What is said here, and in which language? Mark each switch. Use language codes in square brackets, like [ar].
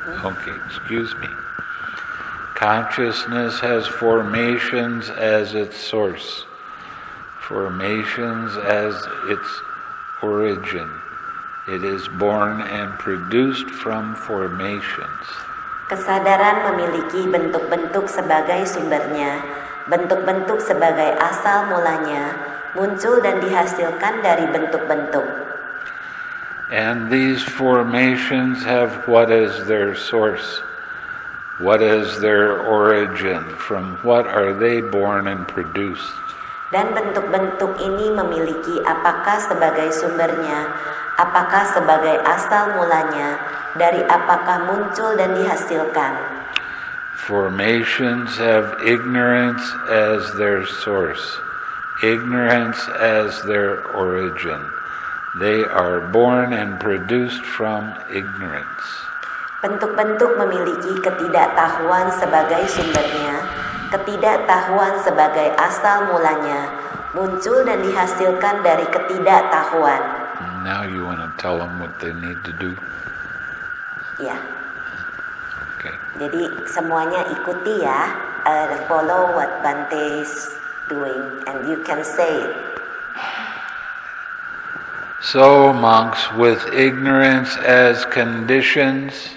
[en] Okay, excuse me. Consciousness has formations as its source, formations as its origin. It is born and produced from formations. [id] Kesadaran memiliki bentuk-bentuk sebagai sumbernya, bentuk-bentuk sebagai asal mulanya, muncul dan dihasilkan dari bentuk-bentuk. [en] And these formations have what is their source, what is their origin, from what are they born and produced. [id] Dan bentuk-bentuk ini memiliki apakah sebagai sumbernya, apakah sebagai asal mulanya, dari apakah muncul dan dihasilkan. [en] Formations have ignorance as their source, ignorance as their origin. They are born and produced from ignorance. [id] Bentuk-bentuk memiliki ketidaktahuan sebagai sumbernya, ketidaktahuan sebagai asal mulanya, muncul dan dihasilkan dari ketidaktahuan. [en] Now you want to tell them what they need to do? [id] Ya. [en] Okay. [id] Jadi semuanya ikuti ya, [en] follow what Bhante is doing, and you can say it. So monks, with ignorance as conditions,